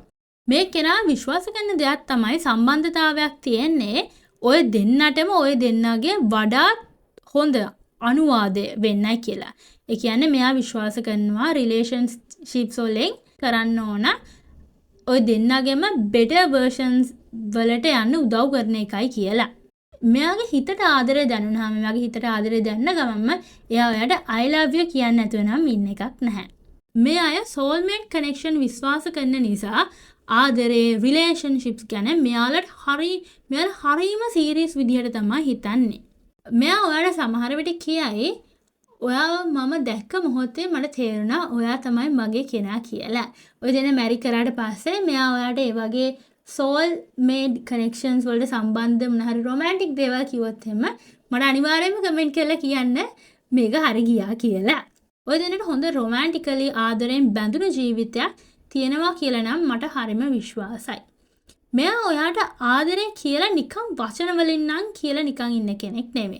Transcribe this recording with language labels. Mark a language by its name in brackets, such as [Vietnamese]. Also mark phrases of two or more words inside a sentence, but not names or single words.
[Sinhala] මේ කෙනා විශ්වාස කරන දෙයක් තමයි සම්බන්ධතාවයක් තියෙන්නේ ඔය දෙන්නටම ඔය දෙන්නගේ වඩාත් හොඳ අනුවාදය වෙන්නයි කියලා. ඒ කියන්නේ මෙයා විශ්වාස කරනවා රිලේෂන්ෂිප්ස් වලින් කරන්න ඕන ඔය දෙන්නගෙම [English] better versions [Sinhala] වලට යන්න උදව් කරන එකයි කියලා. මෙයාගේ හිතට ආදරය දැනුණාම මෙයාගේ හිතට ආදරය දැනන ගමන්ම එයා ඔයාට [English] I love you [Sinhala] කියන්න නැතුව නම් ඉන්න එකක් නැහැ. මේ අය [English] soulmate connection [Sinhala] විශ්වාස කරන නිසා ආදරේ රිලේෂන්ෂිප්ස් ගැන මෙයාලට හරීම සීරියස් විදිහට තමයි හිතන්නේ. මෙයා ඔයාට සමහර විට කියයි ඔයාව මම දැක්ක මොහොතේ මට තේරුණා ඔයා තමයි මගේ කෙනා කියලා. ඔය දෙන මැරි කරාට පස්සේ මෙයා ඔයාට ඒ වගේ [English] soul made connections [Sinhala] වලට සම්බන්ධ මොන හරි romantic දේවල් කිව්වොත් එහෙම මට අනිවාර්යයෙන්ම කමෙන්ට් කරලා කියන්න මේක හරි ගියා කියලා. ඔය දෙන්නට හොඳ romantically ආදරෙන් බැඳුණු ජීවිතයක් තියෙනවා කියලා නම් මට හරිම විශ්වාසයි. මෙයා ඔයාට ආදරේ කියලා නිකන් වචන වලින් නම් කියලා නිකන් ඉන්න කෙනෙක් නෙමෙයි.